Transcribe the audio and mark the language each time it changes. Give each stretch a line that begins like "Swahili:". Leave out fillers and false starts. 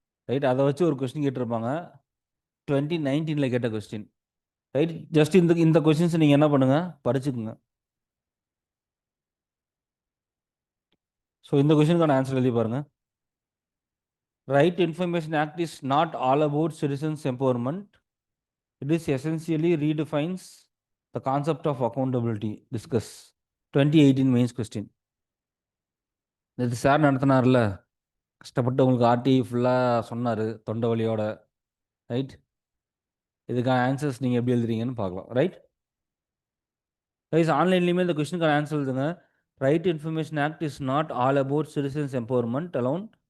Tamil: Right, அதை வச்சு ஒரு கொஸ்டின் கேட்டிருப்பாங்க. 2019 கேட்ட கொஸ்டின். ரைட், ஜஸ்ட் இந்த இந்த கொஸ்டின்ஸ் நீங்கள் என்ன பண்ணுங்க, படிச்சுக்குங்க. ஸோ இந்த கொஸ்டினுக்கான ஆன்சர் எழுதி பாருங்க.
English: Right information act is not all about citizens empowerment. It is essentially redefines the concept of accountability. Discuss. 2018 mains question.
Tamil: இது சார் நடத்தினார்ல, கஷ்டப்பட்டு உங்களுக்கு ஆர்டி ஃபுல்லாக சொன்னார் தொண்டை வலியோட. ரைட், இதுக்கான ஆன்சர்ஸ் நீங்கள் எப்படி எழுதுறீங்கன்னு பார்க்கலாம். ரைட் கைஸ், ஆன்லைன்லேயுமே இந்த கொஸ்டினுக்கான ஆன்சர் எழுதுங்க.
English: Right information act is not all about citizens empowerment alone.